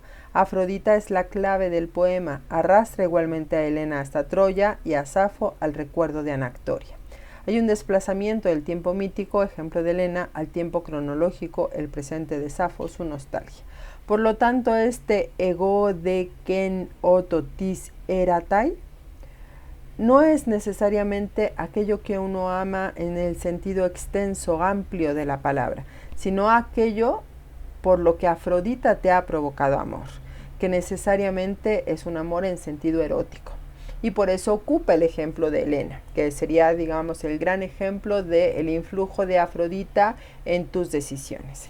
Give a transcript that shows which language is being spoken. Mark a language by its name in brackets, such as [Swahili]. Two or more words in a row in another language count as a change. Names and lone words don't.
[Spanish] Afrodita es la clave del poema, arrastra igualmente a Helena hasta Troya y a Safo al recuerdo de Anactoria. Hay un desplazamiento del tiempo mítico, ejemplo de Helena, al tiempo cronológico, el presente de Safo, su nostalgia. Por lo tanto, este [Greek] ἐγὼ δὲ κῆν' ὄττω τις ἔραται [Spanish] no es necesariamente aquello que uno ama en el sentido extenso, amplio de la palabra, sino aquello por lo que Afrodita te ha provocado amor, que necesariamente es un amor en sentido erótico. Y por eso ocupa el ejemplo de Helena, que sería, digamos, el gran ejemplo del influjo de Afrodita en tus decisiones.